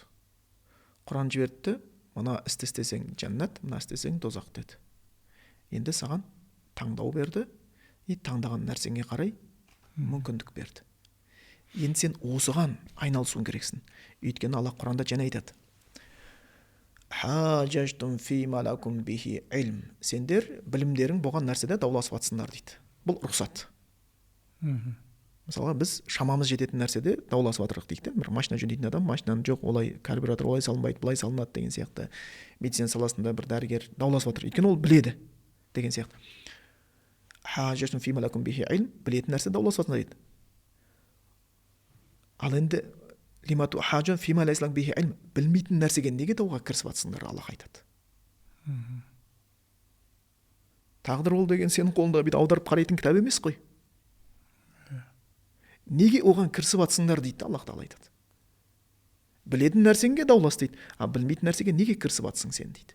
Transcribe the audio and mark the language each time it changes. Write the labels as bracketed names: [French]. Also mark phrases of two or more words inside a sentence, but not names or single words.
[Kazakh] Құран жіберді, мына істі істесең жәннат, мына істесең тозақ деді. Енді саған таңдау берді, таңдаған нәрсеңе қарай мүмкіндік берді. Енді сен осыған айналысуың керексің. Өйткені Аллах Құранда жаңа айтады. [Arabic] حاججتم فيما لكم به علم. [Kazakh] Сендер білімдерің болған нәрседе дауласып жатсыңдар дейді. Бұл рұқсат. Мысалға біз шамамыз жететін нәрседе дауласып жатырық дейді. Бір машина жөндейтін адам, машинаны жоқ, олай карбюратор олай салынбайды, былай салынады деген сияқты. Медицина саласында бір дәрігер дауласып жатыр. Өйткені ол біледі деген сияқты. [Arabic] حاججتم فيما لكم به علم. [Kazakh] Білетін нәрсе дауласып жатсыңдар дейді. Ал енді [Arabic] لم تحاجون فيما ليس لكم به علم. [Kazakh] Білмейтін нәрсеге неге дауға кірісіп жатсыңдар, Аллах айтады. Тағдыр ол деген сенің қолыңда бүйтіп аударып қарайтын кітап емес қой. Неге оған кірісіп жатсыңдар дейді, Аллах Тағала айтады. Білетін нәрсеңге даулас дейді, а білмейтін нәрсеге неге кірісіп жатсың сен дейді.